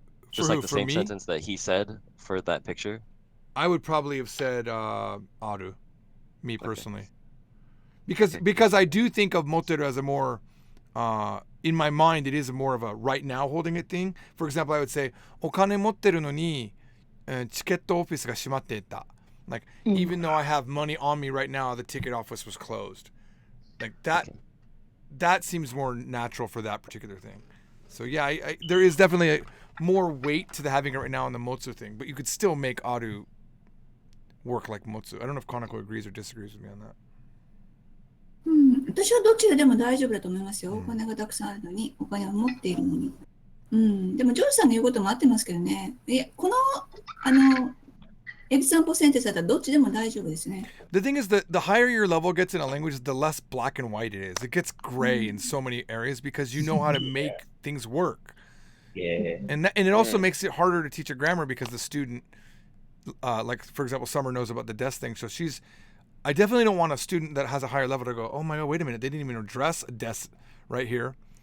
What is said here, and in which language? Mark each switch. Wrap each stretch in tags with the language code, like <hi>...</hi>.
<en>Just like the same sentence that he said for that picture? I would probably have said aru, me personally. Because I do think of motteru as a more, in my mind, it is more of a right now holding it thing. For example, I would say,</en> <ja>お金持ってるのに、チケットオフィスが閉まっていた.</ja> <en>Like, even though I have money on me right now, the ticket office was closed. Like that seems more natural for that particular thing. So yeah, there is definitely more weight to the having it right now in the motsu thing, but you could still make aru work like motsu. I don't know if Kanako agrees or disagrees with me on that.</en> <ja>私はどっちでも大丈夫だと思いますよ。お金がたくさんあるのに、お金を持っているのに。でもジョージさんの言うことも合ってますけどね。この</ja> <en>example sentence</en> <ja>だったらどっちでも大丈夫ですね。</ja> <en>The thing is that the higher your level gets in a language, the less black and white it is. It gets gray in so many areas because you know how to make things work. Yeah. And it also makes it harder to teach a grammar because the student, like for example, Summer knows about the desk thing. So I definitely don't want a student that has a higher level to go, oh my God, wait a minute, they didn't even address a desk right here.</en>